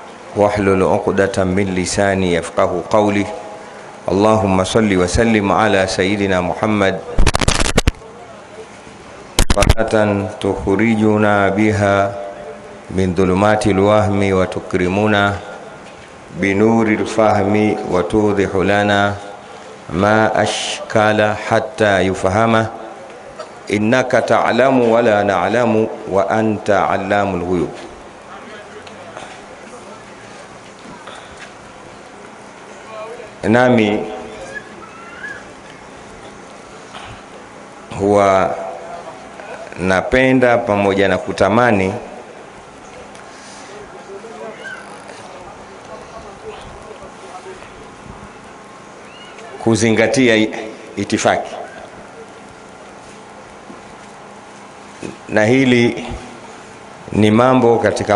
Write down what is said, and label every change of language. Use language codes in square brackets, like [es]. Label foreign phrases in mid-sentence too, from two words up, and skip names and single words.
[ar] واحلل عقدة من لساني يفقه قولي. اللهم صل وسلم على سيدنا محمد صلاة تخرجنا بها من ظلمات الوهم وتكرمنا بنور الفهم وتوضح لنا ما أشكال حتى يفهمه. إنك تعلم ولا نعلم وأنت علام الغيوب. [sw] Nami huwa napenda pamoja na kutamani kuzingatia itifaki, na hili ni mambo katika